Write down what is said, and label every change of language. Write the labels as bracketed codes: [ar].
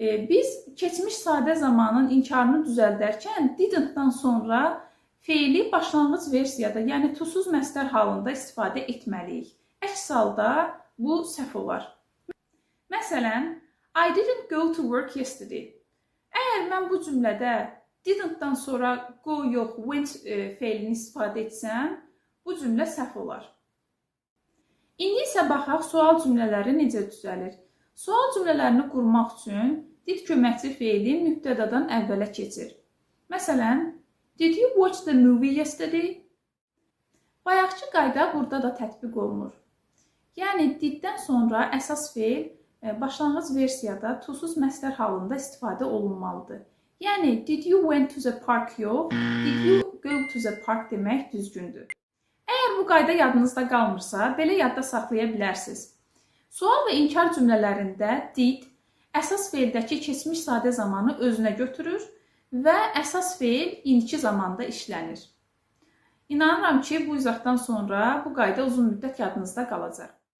[az] Biz keçmiş sadə zamanın inkarını düzəldərkən didn't-dan sonra feili başlanğıc versiyada, yəni tusuz məsdər halında istifadə etməliyik. Əks halda bu səhv olar. [en] Məsələn, I didn't go to work yesterday. [az] Əgər mən bu cümlədə didn't-dan sonra go yox, went feilini istifadə etsəm, bu cümlə səhv olar. İndi isə baxaq sual cümlələri necə düzəlir. Sual cümlələrini qurmaq üçün did köməkçi feili mübtədadan əvvələ keçir. Məsələn, [en] did you watch the movie yesterday? [az] Bayaqçı qayda burada da tətbiq olunur. Yəni, diddən sonra əsas feil başlanğıc versiyada tusuz məsdər halında istifadə olunmalıdır. Yəni, [en] did you went to the park [az] yox, [en] did you go to the park [az] demək düzgündür. Əgər bu qayda yadınızda qalmırsa, belə yadda saxlaya bilərsiniz. Sual və inkar cümlələrində did əsas feildəki keçmiş sadə zamanı özünə götürür və əsas feil indiki zamanda işlənir. İnanıram ki, bu izahdan sonra bu qayda uzun müddət yadınızda qalacaq.